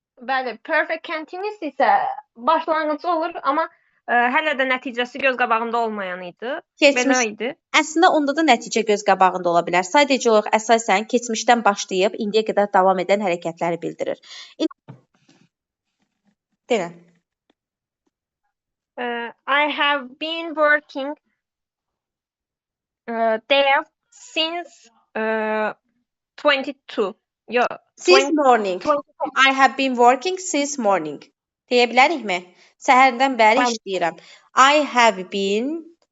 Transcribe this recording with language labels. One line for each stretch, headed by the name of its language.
Azerbaijani: Bəli, perfect continuous isə başlanğıcı olur, amma hələ də nəticəsi göz qabağında olmayan idi. Keçmiş. Belə idi. Əslində onda da nəticə göz qabağında ola bilər. Sadəcə olaraq əsasən keçmişdən başlayıb indiyə qədər davam edən hərəkətləri bildirir. Denə.
English: I have been working there since 22. Yo, Since morning. I have been working since morning.
Azerbaijani: Deyə bilərikmi? Səhərdən bəri işləyirəm.
English: I have been.